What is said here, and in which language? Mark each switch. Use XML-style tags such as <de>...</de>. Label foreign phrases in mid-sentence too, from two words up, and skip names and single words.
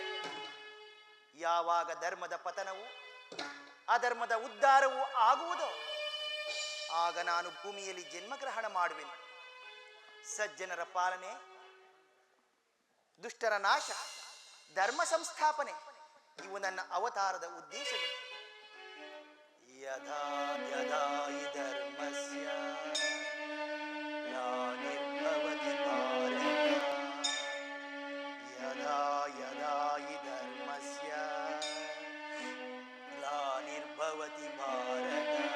<kn>ಯಾವಾಗ ಧರ್ಮದ ಪತನವು ಅಧರ್ಮದ ಉದ್ಧಾರವೂ ಆಗುವುದೋ ಆಗ ನಾನು ಭೂಮಿಯಲ್ಲಿ ಜನ್ಮಗ್ರಹಣ ಮಾಡುವೆನು. ಸಜ್ಜನರ ಪಾಲನೆ, ದುಷ್ಟರ ನಾಶ, ಧರ್ಮ ಸಂಸ್ಥಾಪನೆ ಇವು ನನ್ನ ಅವತಾರದ ಉದ್ದೇಶಗಳು.</kn> <sa>ಯದಾ ಯದಾ ಹಿ ಧರ್ಮಸ್ಯ ಗ್ಲಾನಿರ್ಭವತಿ ಭಾರತ. ಯದಾ ಯದಾ ಹಿ ಧರ್ಮಸ್ಯ ಗ್ಲಾನಿರ್ಭವತಿ ಭಾರತ.</sa>